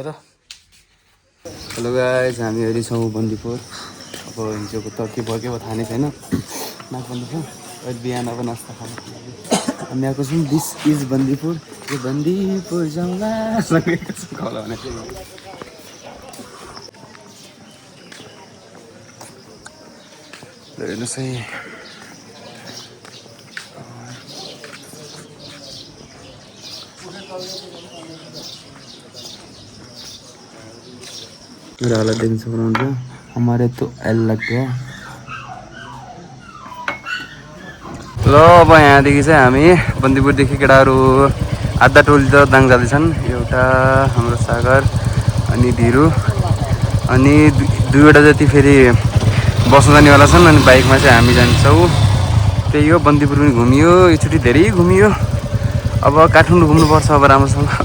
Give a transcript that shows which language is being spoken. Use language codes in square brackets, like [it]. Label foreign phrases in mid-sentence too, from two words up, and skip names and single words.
[en] hello guys [ne] हामीहरू छौँ बन्दीपुर अब हिजोको त के भयो थाहा नै छैन नागबन्दीपुर अहिले बिहान अब नास्ता खानुको लागि हामी आएको छौँ [en] this is [ne] बन्दीपुर यो बन्दीपुर जाउँला होला भने हेर्नुहोस् है मेरा हालत देख सक्नुहुन्छ [hi] हमारे तो एल लग गया [ne] ल अब यहाँदेखि चाहिँ हामी बन्दीपुरदेखि केटाहरू आधा टोली त दाङ जाँदैछन् एउटा हाम्रो सागर अनि धिरु अनि दुईवटा जति फेरि बस्न जानेवाला छन् अनि बाइकमा चाहिँ हामी जान्छौँ त्यही हो बन्दीपुर पनि घुमियो एकचोटि धेरै घुमियो अब काठमाडौँ घुम्नुपर्छ अब राम्रोसँग